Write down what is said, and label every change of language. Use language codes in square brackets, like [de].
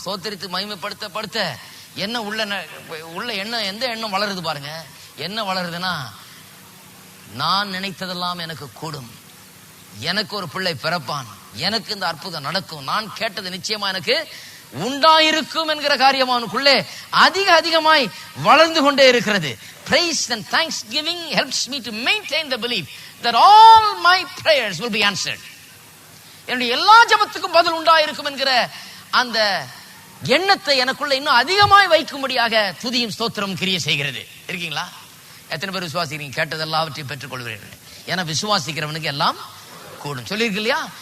[ta] ஸ்தோத்தரித்து மகிமைப்படுத்த என்ன உள்ள எண்ணம், எந்த எண்ணம் வளருது பாருங்க. என்ன வளருதுன்னா, நான் நினைத்ததெல்லாம் எனக்கு கூடும், எனக்கு ஒரு பிள்ளை பிறப்பான், எனக்கு இந்த அற்புதம் நடக்கும், நான் கேட்டது நிச்சயமா எனக்கு உண்டாயிருக்கும் என்கிற காரியம் அவனுக்குள்ளே அதிகமாய் வளர்ந்து கொண்டே இருக்கிறது. [en] Praise and thanksgiving helps me to maintain the belief that all my prayers will be answered. [ta] என்னுடைய எல்லா ஜெபத்துக்கும் பதில் உண்டாயிருக்கும் என்கிற அந்த எண்ணத்தை எனக்குள்ள இன்னும் அதிகமாய் வைக்கும்படியாக துதியும் ஸ்தோத்திரம் கிரியை செய்கிறது. இருக்கீங்களா? எத்தனை பேர் விசுவாசிக்கிறீங்க? கேட்டது எல்லாவற்றையும் பெற்றுக் கொள்வீர்கள். ஏன்னா விசுவாசிக்கிறவனுக்கு எல்லாம் கூடும் சொல்லியிருக்கு இல்லையா?